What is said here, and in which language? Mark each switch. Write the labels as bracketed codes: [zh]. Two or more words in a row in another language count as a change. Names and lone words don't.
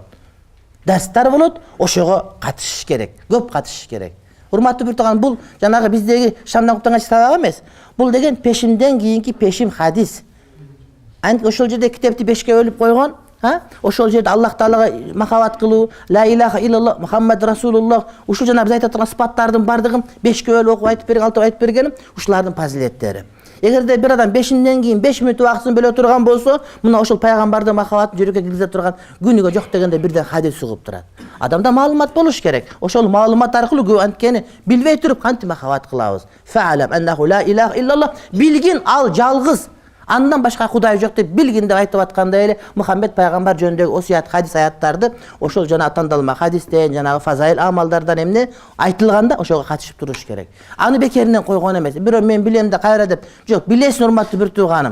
[ky] Дарстар болот, ошого катышыш керек, көп катышыш керек. Урматтуу бир тууганым, бул жанагы биздеги шамдан куптанган сабак эмес. Бул деген пешимден кийинки пешим хадис. Ошол жерде китепти 5ке бөлүп койгон, ошол жерде Аллах Таалага махабат кылуу, [ar] لا إله إلا الله محمد رسول الله, [ky] ушул жана биз айтып турган сыпаттардын бардыгын 5ке бөлүп окуп айтып берген, алтып айтып бергеним ушулардын фазилеттери. Эгерде бир адам 5-ден кийин 5 мүнөт убактысын бөлө турган болсо, мына ошол пайгамбардын махабатын жүрөккө киргизе турган күнүгө жок дегенде бирден хадис угуп турат. Адамда маалымат болуш керек. Ошол маалымат аркылуу анткени билбей туруп кантип махабат кылабыз. [ar] فاعلم أنه لا إله إلا الله, [ky] билгин ал жалгыз, андан башка кудай жок деп билгин деп айтып аткандай эле Мухаммед пайгамбар жөнүндөгү осуят хадис аяттарды ошол жана тандалма хадистен, жанагы фазаил амалдардан эмне айтылганда ошого катышып туруш керек. Аны бекеринен койгон эмес. Бирөө мен билем да кайра деп, жок, билесиң урматтуу бир тууганым.